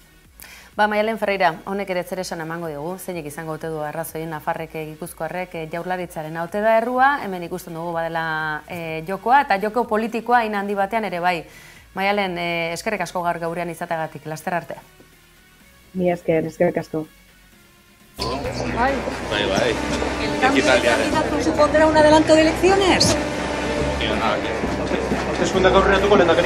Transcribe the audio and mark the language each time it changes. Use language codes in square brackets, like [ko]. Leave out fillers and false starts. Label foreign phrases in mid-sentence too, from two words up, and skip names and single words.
[eu] Maialen Ferreira, honek ere zer esan emango dugu, zeinek izango ote du arrazoien Nafarrek, Gipuzkoarrek, Jaurlaritzaren haute da errua, hemen ikusten dugu badela jokoa, eta joko politikoa hain handi batean ere bai. Maialen, eskerrik asko gaur gaurean izateagatik, laster arte. Mi eskerrik asko. Bai. [es] ¿El cambio de candidato supondrá un adelanto de elecciones? [eu] Hauteskundeak aurreratuko lehendakari?